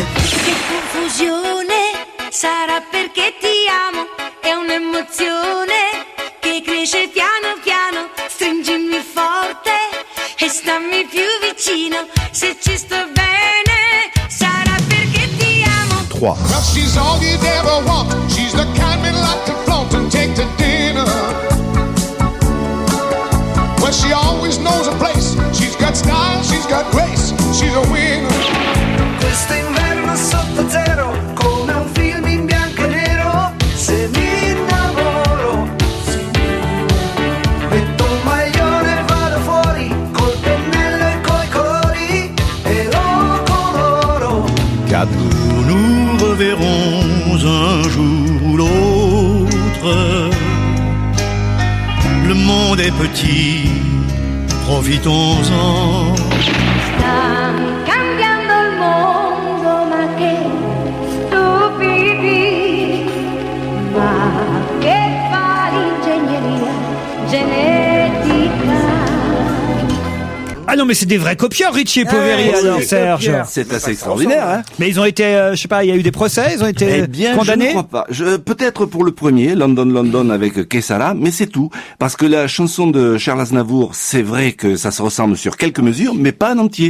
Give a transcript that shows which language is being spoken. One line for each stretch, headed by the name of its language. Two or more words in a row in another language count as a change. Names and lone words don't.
Italian: Che confusione, sarà perché ti amo, è un'emozione che cresce piano piano, stringimi forte e stammi più vicino, se ci sto bene, sarà perché ti amo. 3.
English: Well, she's all you'd ever want. She's the kind we'd like to flaunt and take to dinner. Well, she always knows a place. She's got style, she's got grace. She's a winner.
Italian: Questo inverno sotto zero, come un film in bianco e nero. Se mi innamoro, metto un maglione e vado fuori, col pennello e coi colori, e lo coloro. 4.
French: Nous reverrons un jour ou l'autre. Le monde est petit, profitons-en.
Italian: Sta cambiando il mondo, ma che stupidi, ma che fa l'ingegneria genetica.
French: Ah non, mais c'est des vrais copieurs, Ricci et Poveri, alors, Serge. C'est assez extraordinaire, hein. Mais ils ont été, je sais pas, il y a eu des procès, ils ont été condamnés? Je ne crois pas. Peut-être pour le premier, London avec Che Sarà, mais c'est tout. Parce que la chanson de Charles Aznavour, c'est vrai que ça se ressemble sur quelques mesures, mais pas en entier.